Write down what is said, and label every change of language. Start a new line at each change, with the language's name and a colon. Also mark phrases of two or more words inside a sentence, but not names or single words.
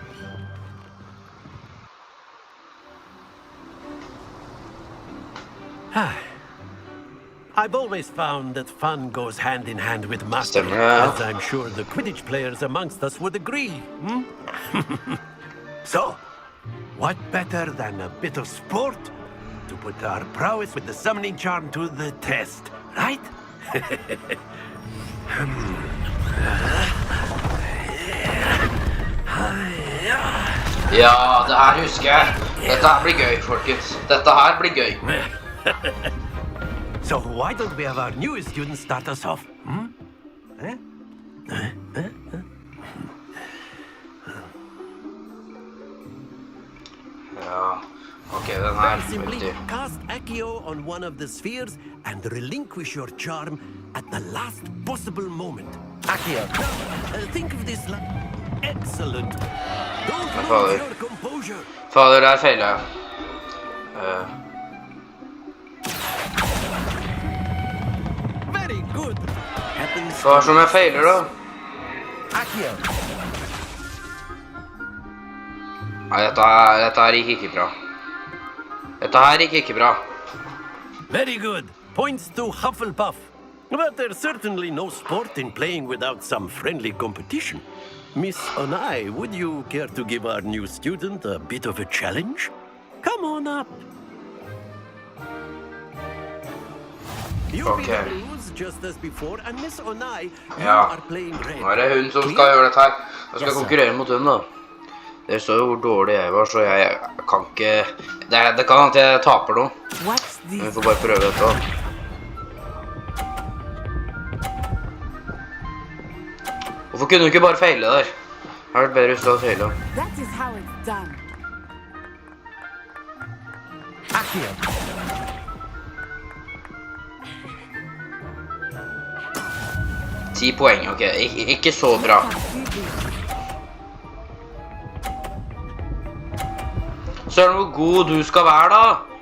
English: I've always found that fun goes hand in hand with mastery, as I'm sure the Quidditch players amongst us would agree. So, what better than a bit of sport to put our prowess with the summoning charm to the test, right?
Norwegian: Ja, det her husker jeg. Dette her blir gøy, folkens. Dette her blir gøy.
English: So why don't we have our newest student start us off?
Norwegian: Ja, ok, den her.
English: Simply cast Accio on one of the spheres and relinquish your charm at the last possible moment. Accio. Think of this excellent. Don't lose your composure.
Norwegian: Fader, der feiler jeg.
English: Very good.
Norwegian: Hva som jeg feiler da? Nei, dette her gikk ikke bra. Dette her gikk ikke bra.
English: Very good. Points to Hufflepuff. But there's certainly no sport in playing without some friendly competition. Miss Onai, would you care to give our new student a bit of a challenge? Come on up. You'll be the blues just as before, and Miss Onai, you are playing red.
Norwegian: Nå er det hun som skal gjøre dette her. Jeg skal konkurrere mot hun da. Det så jo hvor dårlig jeg var, så jeg kan ikke... Det kan at jeg taper nå. Men vi får bare prøve dette da. Hvorfor kunne du ikke bare feile der? Det har vært bedre hvis du hadde feilet.
English: That is how it's done.
Norwegian: 10 poeng, ok. Ikke så bra. Søren, hvor god du skal være da!